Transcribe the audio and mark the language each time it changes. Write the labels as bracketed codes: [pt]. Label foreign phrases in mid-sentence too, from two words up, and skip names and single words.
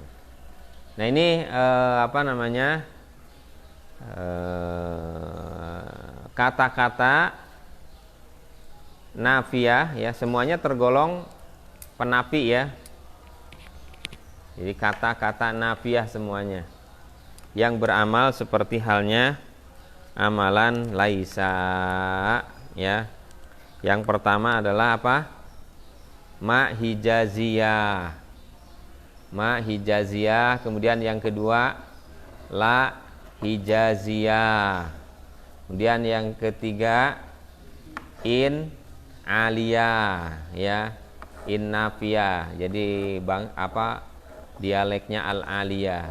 [id] Nah ini kata-kata nafiyah ya, semuanya tergolong penafi ya. Jadi kata-kata nafiyah semuanya yang beramal seperti halnya amalan laisa ya. Yang pertama adalah apa? [ar] Ma hijaziyah. Ma hijaziyah. [id] Kemudian yang kedua [ar] la hijaziyah. [id] Kemudian yang ketiga [ar] in aliyah [id] ya, [ar] in nafiyah. [id] Jadi dialeknya [ar] al aliyah.